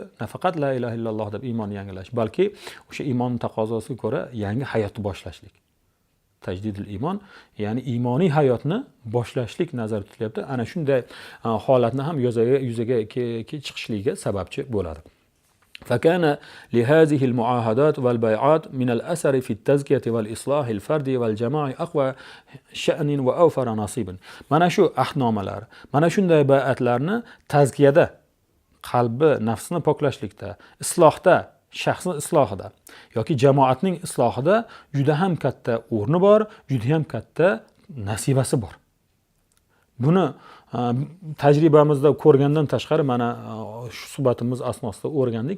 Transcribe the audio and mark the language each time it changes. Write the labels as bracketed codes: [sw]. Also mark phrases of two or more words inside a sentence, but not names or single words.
[uz] Nafaqat [ar] لا إله إلا الله [uz] deb iymonni yangilash, balki o'sha iymonning taqozosiga ko'ra yangi hayotni boshlashlik. [ar] تجديد الإيمان, [uz] ya'ni iymoniy hayotni boshlashlik nazarda tutilyapti. Ana shunday holatni ham yuzaga chiqishligiga sababchi bo'ladi. [ar] فكان لهذه المعاهدات والبيعات من الأثر في التزكية والإصلاح الفردي والجماعي أقوى شأن وأوفر نصيب. [uz] Mana shu ahdnomalar, mana shunday bay'atlarni tazkiyada, qalbi, nafsini poklashlikda, islohda, shaxsning islohida yoki jamoatning islohida juda ham katta o'rni bor, juda ham katta nasibasi bor. Buni tajribamizda ko'rgandan tashqari mana shu suhbatimiz asnosida o'rgandik.